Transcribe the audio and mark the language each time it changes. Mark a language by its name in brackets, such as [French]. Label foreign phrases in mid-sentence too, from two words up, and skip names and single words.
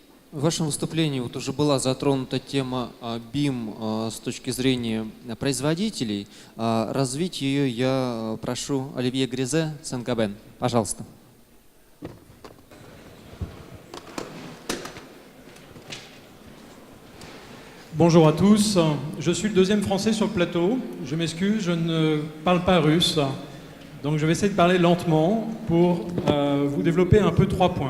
[Russian] В вашем выступлении вот уже была затронута тема BIM с точки зрения производителей. Развить ее я прошу Оливье Гризе, Сен-Гобен. Пожалуйста. [French] Bonjour à tous, je suis le deuxième français sur le plateau. Je m'excuse, je ne parle pas russe, donc je vais essayer de parler lentement pour vous développer un peu 3 points.